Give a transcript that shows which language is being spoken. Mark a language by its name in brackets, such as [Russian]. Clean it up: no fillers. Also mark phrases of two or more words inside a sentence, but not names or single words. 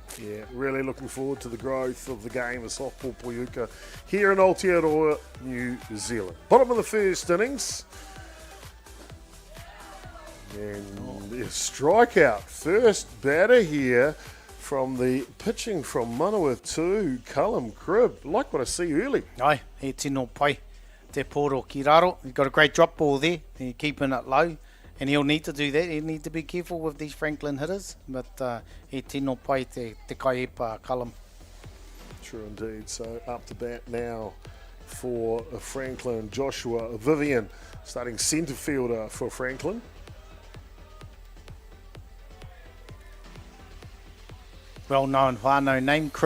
[English] Yeah, really looking forward to the growth of the game of softball Poiuka here in Aotearoa, New Zealand. Bottom of the first innings. And the strikeout. First batter here from the pitching from Manawatū, Callum Cribb. Like what I see early. [Māori] Ai, he tino pai. Te poro ki raro. [English] He's got a great drop ball there. He's keeping it low. And he'll need to do that. He'll need to be careful with these Franklin hitters. [Māori] But he tino pai te kaipa Callum. [English] True indeed. So up to bat now for Franklin. Joshua Vivian, starting centre fielder for Franklin. Well-known whānau name, Cribb,